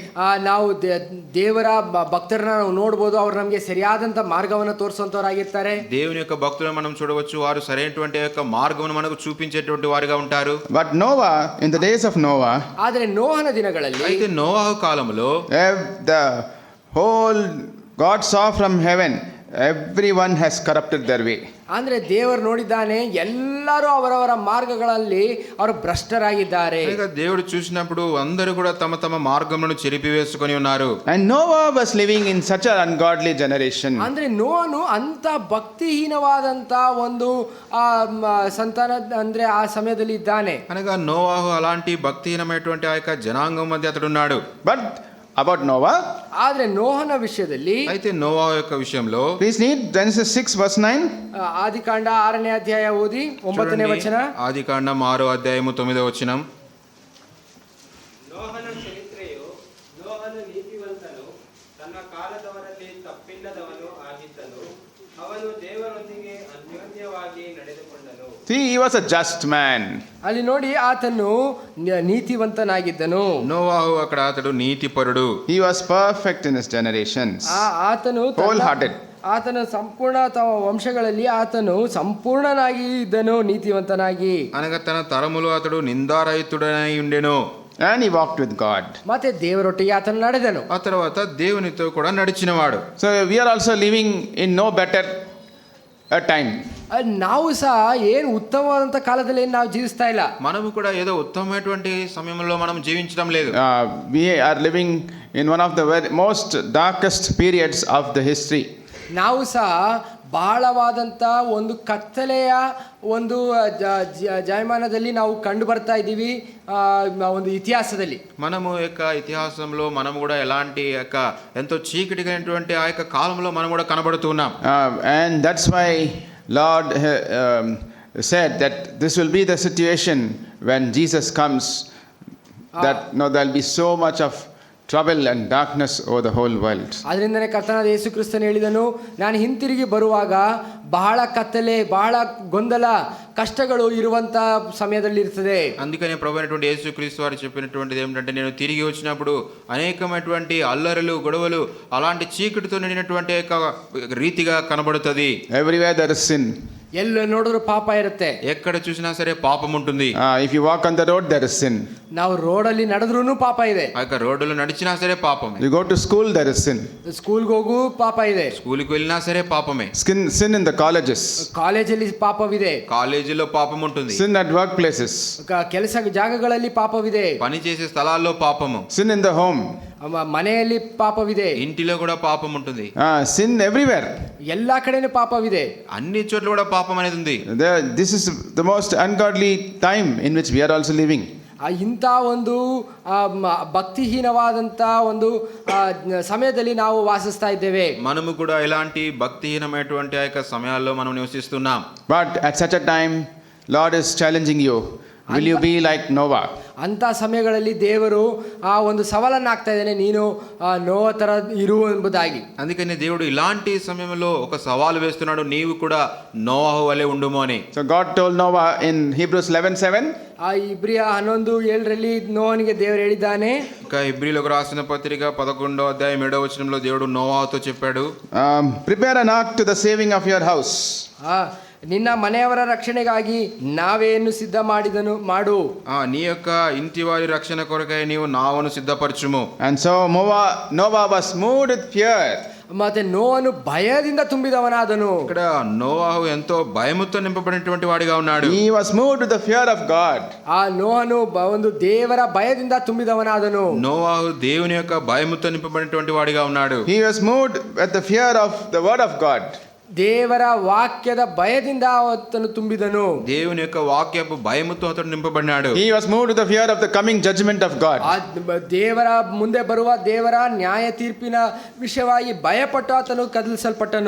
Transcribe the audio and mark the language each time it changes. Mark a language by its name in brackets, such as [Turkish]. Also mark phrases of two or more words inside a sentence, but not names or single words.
[Kannada] ನಾವು ದೇವರ ಭಕ್ತರನ್ನ ನಾವು ನೋಡ್ಬೋದು, ಅವ್ರು ನಮಗೆ ಸರಿಯಾದಂತ ಮಾರ್ಗವನ್ನು ತೋರಿಸುವಂತವರಾಗಿರ್ತಾರೆ. [Telugu] దేవుని యొక్క భక్తులను మనం చూడవచ్చు, వారు సరైనటువంటి యొక్క మార్గమును మనకు చూపించేటువంటి వారిగా ఉంటారు. [English] But Noah, in the days of Noah, [Kannada] ಆದರೆ ನೋಹನ ದಿನಗಳಲ್ಲಿ, [Telugu] అయితే నోవాహు కాలంలో [English] the whole God saw from heaven, everyone has corrupted their way. [Kannada] ಅಂದ್ರೆ ದೇವರು ನೋಡಿದ್ದಾನೆ, ಎಲ್ಲರೂ ಅವರವರ ಮಾರ್ಗಗಳಲ್ಲಿ ಅವರು ಭ್ರಷ್ಟರಾಗಿದ್ದಾರೆ. [Telugu] ಈಗ దేవుడు చూసినప్పుడు అందరూ కూడా తమ తమ మార్గములను చెరిపివేసుకొని ఉన్నారు. [English] And Noah was living in such an ungodly generation. [Kannada] ಅಂದ್ರೆ ನೋಹನು ಅಂತ ಭಕ್ತಿಹೀನವಾದಂತ ಒಂದು ಸಂತಾನ ಅಂದ್ರೆ ಆ ಸಮಯದಲ್ಲಿ ಇದ್ದಾನೆ. [Telugu] అనగా నోవాహు అలాంటి భక్తిహీనమైనటువంటి ఆ యొక్క జనాంగం మధ్య అతడు ఉన్నాడు. [English] But about Noah, [Kannada] ಆದ್ರೆ ನೋಹನ ವಿಷಯದಲ್ಲಿ, [Telugu] అయితే నోవాహు యొక్క విషయంలో [English] please read Genesis 6 verse 9. [Kannada] ಆದಿಕಾಂಡ 6ನೇ ಅಧ್ಯಾಯ ಓದಿ 9ನೇ ವಚನ. [Telugu] ఆదికాండం 6వ అధ్యాయము 9వ వచనం. [Kannada] ನೋಹನ ಚರಿತ್ರೆಯು, ನೋಹನು ನೀತಿವಂತನು, ತನ್ನ ಕಾಲದವರಲ್ಲಿ ತಪ್ಪಿಲ್ಲದವನು ಆಗಿದ್ದನು. ಅವನು ದೇವರೊಂದಿಗೆ ಅನ್ಯೋನ್ಯವಾಗಿ ನಡೆದುಕೊಂಡನು. [English] See, he was a just man. [Kannada] ಅಲ್ಲಿ ನೋಡಿ, ಆತನು ನೀತಿವಂತನಾಗಿದ್ದನು. [Telugu] నోవాహు అక్కడ అతడు నీతిపరుడు. [English] He was perfect in his generations. [Kannada] ಆತನು [English] Wholehearted. [Kannada] ಆತನು ಸಂಪೂರ್ಣ ತಮ್ಮ ವಂಶಗಳಲ್ಲಿ ಆತನು ಸಂಪೂರ್ಣನಾಗಿ ಇದ್ದನು, ನೀತಿವಂತನಾಗಿ. [Telugu] అనగా తన తరములో అతడు నిందారహితుడై ఉండెను. [English] And he walked with God. [Kannada] ಮತ್ತೆ ದೇವರೊಟ್ಟಿಗೆ ಆತನು ನಡೆದನು. [Telugu] ఆ తర్వాత దేవునితో కూడా నడిచినవాడు. [English] So we are also living in no better a time. [Kannada] ನಾವು ಸಹ ಏನು ಉತ್ತಮವಾದಂತ ಕಾಲದಲ್ಲಿ ನಾವು ಜೀವಿಸ್ತಾ ಇಲ್ಲ. [Telugu] మనము కూడా ఏదో ఉత్తమమైనటువంటి సమయంలో మనం జీవించడం లేదు. [English] We are living in one of the most darkest periods of the history. [Kannada] ನಾವು ಸಹ ಬಹಳವಾದಂಥ ಒಂದು ಕತ್ತಲೆಯ ಒಂದು ಜಾಯಮಾನದಲ್ಲಿ ನಾವು ಕಂಡು ಬರ್ತಾ ಇದ್ದೀವಿ, ಒಂದು ಇತಿಹಾಸದಲ್ಲಿ. [Telugu] మనము యొక్క ఇతిహాసంలో మనము కూడా ఎలాంటి యొక్క ఎంతో చీకటిగానటువంటి ఆ యొక్క కాలంలో మనం కూడా కనబడుతున్నాం. [English] And that's why Lord said that this will be the situation when Jesus comes, that there'll be so much of trouble and darkness over the whole world. [Kannada] ಅದರಿಂದನೇ ಕರ್ತನಾದ ಯೇಸು ಕ್ರಿಸ್ತನು ಹೇಳಿದನು, ನಾನು ಹಿಂತಿರುಗಿ ಬರುವಾಗ ಬಹಳ ಕತ್ತಲೆ, ಬಹಳ ಗೊಂದಲ, ಕಷ್ಟಗಳು ಇರುವಂತ ಸಮಯದಲ್ಲಿ ಇರ್ತದೆ. [Telugu] అందుకనే ప్రభువైనటువంటి యేసుక్రీస్తు వారు చెప్పినటువంటిది ఏమిటంటే, నేను తిరిగి వచ్చినప్పుడు అనేకమైనటువంటి అల్లరులు, గొడవలు, అలాంటి చీకటితో నిండినటువంటి రీతిగా కనబడుతుంది. [English] Everywhere there is sin. [Kannada] ಎಲ್ಲ ನೋಡಿದ್ರು ಪಾಪ ಇರುತ್ತೆ. [Telugu] ఎక్కడ చూసినా సరే పాపం ఉంటుంది. [English] If you walk on the road, there is sin. [Kannada] ನಾವು ರೋಡಲ್ಲಿ ನಡೆದ್ರೂ ಪಾಪ ಇದೆ. [Telugu] ఆ యొక్క రోడ్డులో నడిచినా సరే పాపమే. [English] You go to school, there is sin. [Kannada] ಸ್ಕೂಲ್ಗೆ ಹೋಗು ಪಾಪ ಇದೆ. [Telugu] స్కూల్కి వెళ్ళినా సరే పాపమే. [English] Sin in the colleges. [Kannada] ಕಾಲೇಜಲ್ಲಿ ಪಾಪವಿದೆ. [Telugu] కాలేజీలో పాపం ఉంటుంది. [English] Sin at workplaces. [Kannada] ಕೆಲಸ ಜಾಗಗಳಲ್ಲಿ ಪಾಪವಿದೆ. [Telugu] పని చేసే స్థలాల్లో పాపము. [English] Sin in the home. [Kannada] ಮನೆಯಲ್ಲಿ ಪಾಪವಿದೆ. [Telugu] ఇంటిలో కూడా పాపం ఉంటుంది. [English] Sin everywhere. [Kannada] ಎಲ್ಲಾ ಕಡೆನೂ ಪಾಪವಿದೆ. [Telugu] అన్ని చోట్ల కూడా పాపం అనేది ఉంది. [English] This is the most ungodly time in which we are also living. [Kannada] ಇಂಥ ಒಂದು ಭಕ್ತಿಹೀನವಾದಂಥ ಒಂದು ಸಮಯದಲ್ಲಿ ನಾವು ವಾಸಿಸ್ತಾ ಇದ್ದೇವೆ. [Telugu] మనము కూడా ఇలాంటి భక్తిహీనమైనటువంటి ఆ యొక్క సమయాల్లో మనం నివసిస్తున్నాం. [English] But at such a time, Lord is challenging you. Will you be like Noah? [Kannada] ಅಂಥ ಸಮಯಗಳಲ್ಲಿ ದೇವರು ಆ ಒಂದು ಸವಾಲನ್ನು ಹಾಕ್ತಾ ಇದ್ದಾನೆ, ನೀನು ನೋವ ಥರ ಇರು ಎಂಬುದಾಗಿ. [Telugu] అందుకని దేవుడు ఇలాంటి సమయంలో ఒక సవాలు వేస్తున్నాడు, నీవు కూడా నోవాహు వలె ఉండుము అని. [English] So God told Noah in Hebrews 11:7. [Kannada] ಆ ಇಬ್ರಿಯ 11:7 ನೋವನಿಗೆ ದೇವರು ಹೇಳಿದ್ದಾನೆ. [Telugu] ఇంకా ఇబ్రీలకు రాసిన పత్రిక 11వ అధ్యాయం 7వ వచనంలో దేవుడు నోవాహుతో చెప్పాడు, [English] Prepare an ark to the saving of your house. [Kannada] ನಿನ್ನ ಮನೆಯವರ ರಕ್ಷಣೆಗಾಗಿ ನಾವೇನು ಸಿದ್ಧ ಮಾಡು. [Telugu] నీ యొక్క ఇంటి వారి రక్షణ కొరకై నీవు నావను సిద్ధపరచుము. [English] And so Noah was moved with fear. [Kannada] ಮತ್ತೆ ನೋಹನು ಭಯದಿಂದ ತುಂಬಿದವನಾದನು. [Telugu] ఇక్కడ నోవాహు ఎంతో భయముతో నింపబడినటువంటి వాడిగా ఉన్నాడు. [English] He was moved with the fear of God. [Kannada] ಆ ನೋಹನು ಒಂದು ದೇವರ ಭಯದಿಂದ ತುಂಬಿದವನಾದನು. [Telugu] నోవాహు దేవుని యొక్క భయముతో నింపబడినటువంటి వాడిగా ఉన్నాడు. [English] He was moved with the fear of the word of God. [Kannada] ದೇವರ ವಾಕ್ಯದ ಭಯದಿಂದ ಆತನು ತುಂಬಿದನು. [Telugu] దేవుని యొక్క వాక్యపు భయముతో అతడు నింపబడినాడు. [English] He was moved with the fear of the coming judgment of God. [Kannada] ದೇವರ ಮುಂದೆ ಬರುವ ದೇವರ ನ್ಯಾಯ ತೀರ್ಪಿನ ವಿಷಯವಾಗಿ ಭಯಪಟ್ಟು ಆತನು ಕದಲಿಸಲ್ಪಟ್ಟನು.